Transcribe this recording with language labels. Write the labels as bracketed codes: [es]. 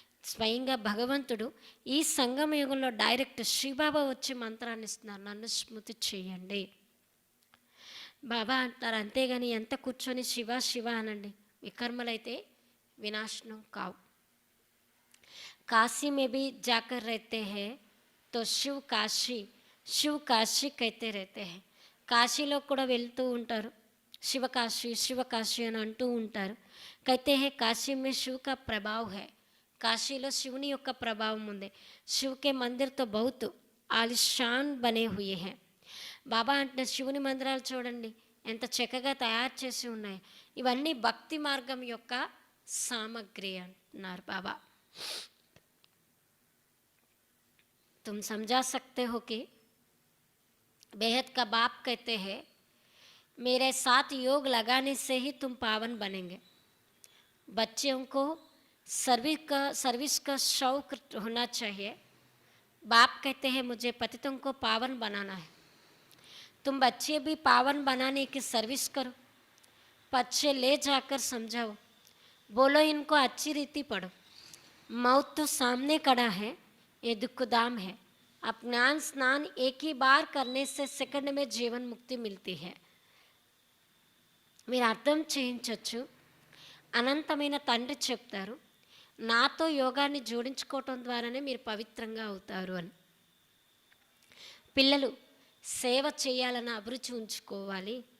[te] స్వయంగా భగవంతుడు ఈ సంగమ యుగంలో డైరెక్ట్ శ్రీబాబా వచ్చి మంత్రాన్ని ఇస్తున్నారు, నన్ను స్మృతి చేయండి. బాబా అంటారు అంతేగాని ఎంత కూర్చొని శివ శివ అనండి, వికర్మలైతే వినాశనం కావు. [hi] काशी में भी जाकर रहते हैं तो शिव काशी कहते रहते हैं. [te] కాశీలో కూడా వెళ్తూ ఉంటారు, శివకాశి అని అంటూ ఉంటారు. [hi] कहते हैं काशी में शिव का प्रभाव है. [te] కాశీలో శివుని యొక్క ప్రభావం ఉంది. [hi] शिव के मंदिर तो बहुत आलिशान बने हुए हैं. [te] బాబా అంటే శివుని మందిరాలు చూడండి ఎంత చక్కగా తయారు చేసి ఉన్నాయి. ఇవన్నీ భక్తి మార్గం యొక్క సామగ్రి అంటున్నారు బాబా. [hi] तुम समझा सकते हो कि बेहद का बाप कहते हैं मेरे साथ योग लगाने से ही तुम पावन बनेंगे. बच्चों को सर्विस का शौक होना चाहिए. बाप कहते हैं मुझे पतितों को पावन बनाना है. तुम बच्चे भी पावन बनाने की सर्विस करो, बच्चे ले जाकर समझाओ, बोलो इनको अच्छी रीति पढ़ो. मौत तो सामने खड़ा है, ये दुखदाम है. अब ज्ञान स्नान एक ही बार करने से सेकंड में जीवन मुक्ति मिलती है. [te] మీరు అర్థం చేయించవచ్చు. అనంతమైన తండ్రి చెప్తారు నాతో యోగాన్ని జోడించుకోవటం ద్వారానే మీరు పవిత్రంగా అవుతారు అని. పిల్లలు సేవ చేయాలన్న అభిరుచి ఉంచుకోవాలి.